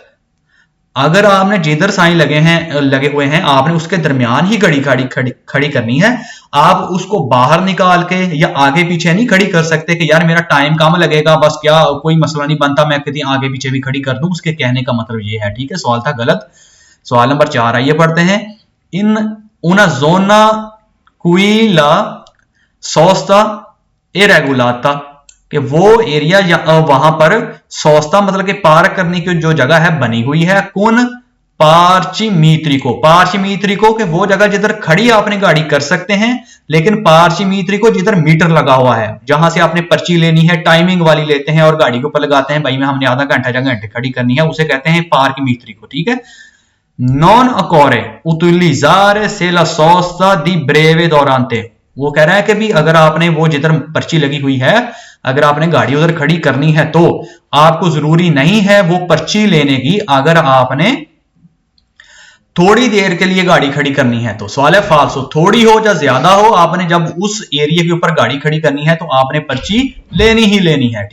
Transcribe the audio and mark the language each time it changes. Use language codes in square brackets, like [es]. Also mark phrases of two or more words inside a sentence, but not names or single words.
[ur] اگر آپ نے جدھر سائن لگے ہوئے ہیں آپ نے اس کے درمیان ہی کھڑی کرنی ہے. آپ اس کو باہر نکال کے یا آگے پیچھے نہیں کھڑی کر سکتے کہ یار میرا ٹائم کم لگے گا، بس کیا کوئی مسئلہ نہیں بنتا، میں کبھی آگے پیچھے بھی کھڑی کر دوں. اس کے کہنے کا مطلب یہ ہے۔ ٹھیک ہے، سوال تھا غلط۔ سوال نمبر 4 آئیے پڑھتے ہیں. [it] इन una zona qui la sosta e regolata, [ur] کہ وہ ایریا یا وہاں پر سوستا مطلب کہ پارک کرنے کی جو جگہ ہے بنی ہوئی ہے۔ کون? پارچمیتریکو، پارچمیتریکو کہ وہ جگہ جدھر کھڑی آپ نے گاڑی کر سکتے ہیں، لیکن پارچمیتریکو جدھر میٹر لگا ہوا ہے، جہاں سے آپ نے پرچی لینی ہے، ٹائمنگ والی لیتے ہیں اور گاڑی کے اوپر لگاتے ہیں، بھائی میں ہم نے آدھا گھنٹہ یا گھنٹے کھڑی کرنی ہے، اسے کہتے ہیں پارچمیتریکو. ٹھیک ہے, [it] non occorre utilizzare se la sosta di breve durante, [ur] وہ کہہ رہا ہے کہ بھی اگر آپ نے وہ جدھر پرچی لگی ہوئی ہے اگر آپ نے گاڑی ادھر کھڑی کرنی ہے تو آپ کو ضروری نہیں ہے وہ پرچی لینے کی، اگر آپ نے تھوڑی دیر کے لیے گاڑی کھڑی کرنی ہے تو. سوال ہے فالسو، تھوڑی ہو یا زیادہ ہو، آپ نے جب اس ایریا کے اوپر گاڑی کھڑی کرنی ہے تو آپ نے پرچی لینی ہی لینی ہے.